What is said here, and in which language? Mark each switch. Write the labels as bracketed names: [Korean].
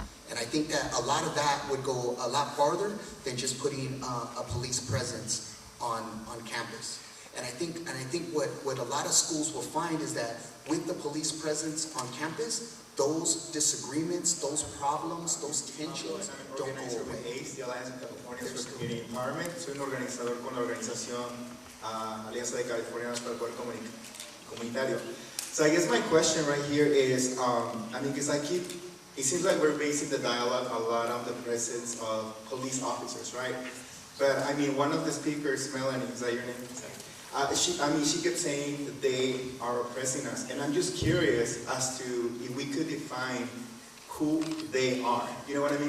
[English] And I think that a lot of that would go a lot farther than just putting a police presence on campus. And I think what a lot of schools will find is that with the police presence on campus, those disagreements, those problems, those tensions don't go away. A.R.E, the Alliance of Californians for Community Empowerment. [Spanish] Soy un organizador con la organización Alianza de Californianos para el Poder Comunitario. [English] So I guess my question right here is, because it seems like we're basing the dialogue a lot on the presence of police officers, right? But one of the speakers, Melanie, is that your name? She kept saying that they are oppressing us, and I'm just curious as to if we could define who they are. You know what I mean?